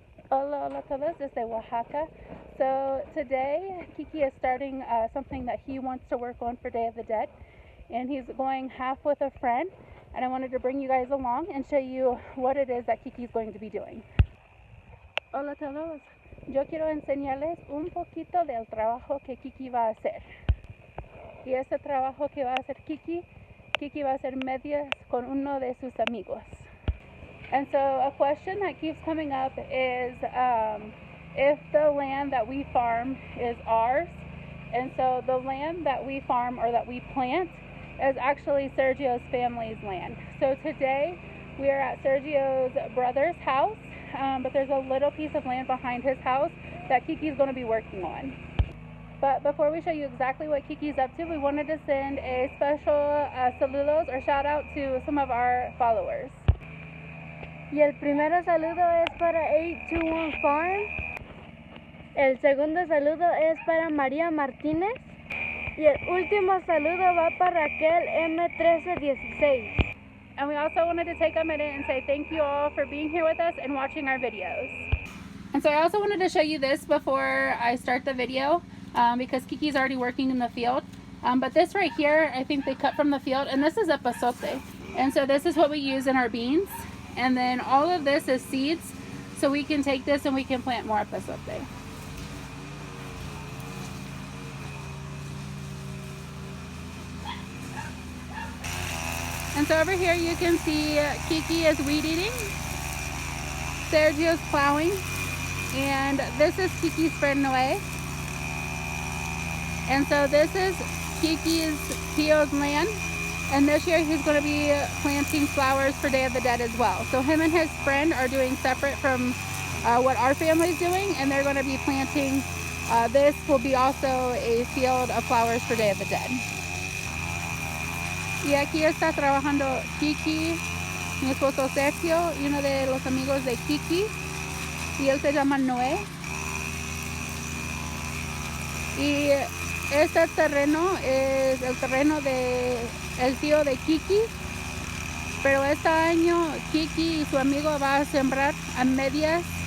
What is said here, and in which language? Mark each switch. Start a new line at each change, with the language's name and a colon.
Spanish: Hola, hola todos desde Oaxaca.
English: So today Keke is starting something that he wants to work on for Day of the Dead, and he's going half with a friend, and I wanted to bring you guys along and show you what it is that Keke is going to be doing.
Spanish: Hola todos, yo quiero enseñarles un poquito del trabajo que Keke va a hacer. Y ese trabajo que va a hacer Keke va a hacer medias con uno de sus amigos.
English: And so a question that keeps coming up is if the land that we farm is ours. And so the land that we farm or that we plant is actually Sergio's family's land. So today we are at Sergio's brother's house, but there's a little piece of land behind his house that Keke's going to be working on. But before we show you exactly what Keke's up to, we wanted to send a special saludos or shout out to some of our followers.
Spanish: Y el primero saludo es para 821 Farm. El segundo saludo es para María Martínez. Y el último saludo va para Raquel M1316.
English: And we also wanted to take a minute and say thank you all for being here with us and watching our videos. And so I also wanted to show you this before I start the video because Keke's already working in the field. But this right here, I think they cut from the field, and this is a pasote. And so this is what we use in our beans. And then all of this is seeds, so we can take this and we can plant more pasote. And so over here you can see Keke is weed eating, Sergio's plowing, and this is Keke's friend Noe. And so this is Keke's Tio's land. And this year he's going to be planting flowers for Day of the Dead as well. So him and his friend are doing separate from what our family's doing, and they're going to be planting, this will be also a field of flowers for Day of the Dead.
Spanish: Y aquí está trabajando Keke, mi esposo Sergio, y uno de los amigos de Keke, y él se llama Noé. Y este terreno es el terreno de el tío de Keke, pero este año Keke y su amigo va a sembrar a medias.